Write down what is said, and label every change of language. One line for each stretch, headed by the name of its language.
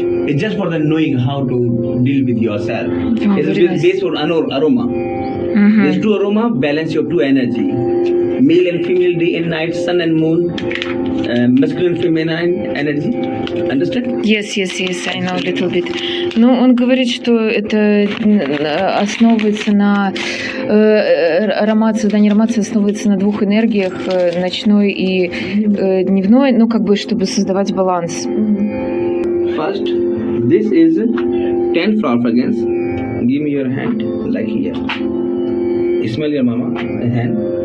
English: It's just for the knowing how to deal with yourself. It's very nice. based on aroma. Мгм. There's two aroma balance your two energy. Male and female, day and night, sun and moon, masculine, feminine energy. Understand? Yes, I know a little bit.
Russian: Ну, он говорит, что это основывается на аромат, создание аромации основывается на двух энергиях, ночной и дневной, ну, как бы, чтобы создавать баланс.
English: First, this is 10 flower fragrance. Give me your hand, like here. Smell your mama hand.